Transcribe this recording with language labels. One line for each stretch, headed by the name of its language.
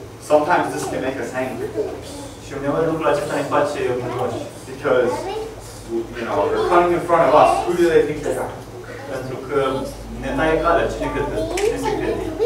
English: Sometimes this can make us angry.
Romanian: Și uneori lucrul acesta ne face mândroși.
English: Because, you know, they're coming in front of us. Who do they think they are?
Romanian: Pentru că ne taie calea, cine se crede?